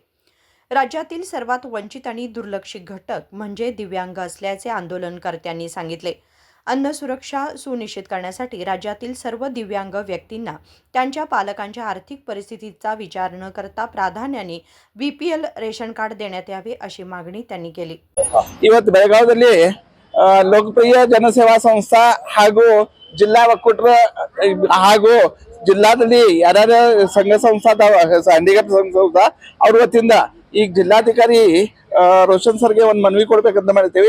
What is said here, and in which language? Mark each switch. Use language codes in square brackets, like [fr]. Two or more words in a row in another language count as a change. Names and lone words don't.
[mr] राज्यातील सर्वात वंचित आणि दुर्लक्षित घटक म्हणजे दिव्यांग असल्याचे आंदोलनकर्त्यांनी सांगितले। अन्न सुरक्षा सुनिश्चित करण्यासाठी राज्यातील सर्व दिव्यांग व्यक्तींना त्यांच्या पालकांच्या आर्थिक परिस्थितीचा विचार न करता प्राधान्याने बीपीएल रेशन कार्ड देण्यात यावे अशी मागणी त्यांनी केली। [kn] ಇವತ್ತು ಬೆಳಗಾವಿಯಲ್ಲಿ ಲೋಕಪ್ರಿಯ ಜನಸೇವಾ ಸಂಸ್ಥಾ ಹಾಗೂ ಜಿಲ್ಲಾ ಒಕ್ಕೂಟರ ಹಾಗೂ ಜಿಲ್ಲಾದಲ್ಲಿ ಯಾರ್ಯಾರ ಸಂಘ ಸಂಸ್ಥಾ ಹ್ಯಾಂಡಿಕ್ಯಾಪ್ ಸಂಘ ಸಂಸ್ಥಾ ಅವ್ರ ವತಿಯಿಂದ ಈಗ ಜಿಲ್ಲಾಧಿಕಾರಿ ರೋಷನ್ ಸರ್ಗೆ ಒಂದು ಮನವಿ ಕೊಡ್ಬೇಕಂತ ಮಾಡ್ತೀವಿ।